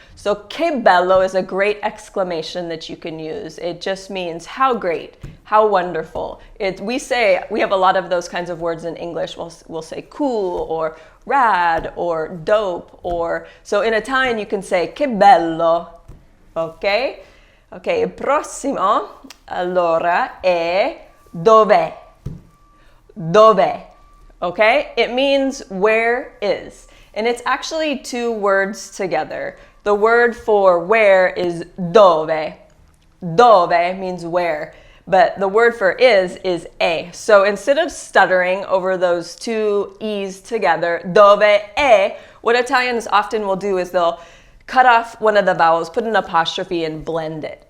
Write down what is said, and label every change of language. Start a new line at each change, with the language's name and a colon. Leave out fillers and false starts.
English: So che bello is a great exclamation that you can use. It just means how great, how wonderful. We have a lot of those kinds of words in English. We'll say cool or rad or dope so in Italian you can say che bello. Okay?
Italian: Okay, il prossimo allora è dov'è. Dov'è.
English: Okay, it means where is, and it's actually two words together. The word for where is dove. Dove means where, but the word for is e. So instead of stuttering over those two e's together, dove e, what Italians often will do is they'll cut off one of the vowels, put an apostrophe, and blend it.